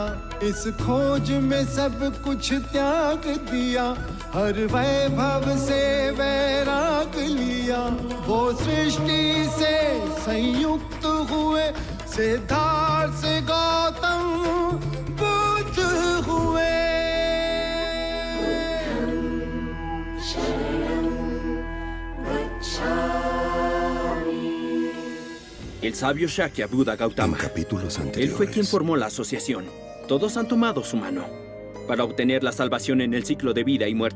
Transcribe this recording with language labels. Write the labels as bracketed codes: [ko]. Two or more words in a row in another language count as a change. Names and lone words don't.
[hi] इस खोज में सब कुछ त्याग दिया, हर वैभव से वैराग लिया। वो सृष्टि से संयुक्त हुए, सिद्धार्थ से गौतम बुद्ध हुए। [es] El sabio Shakya Buddha Gautama. En capítulos anteriores. Él fue quien formó la asociación. Todos han tomado su mano para obtener la salvación en el ciclo de vida y muerte.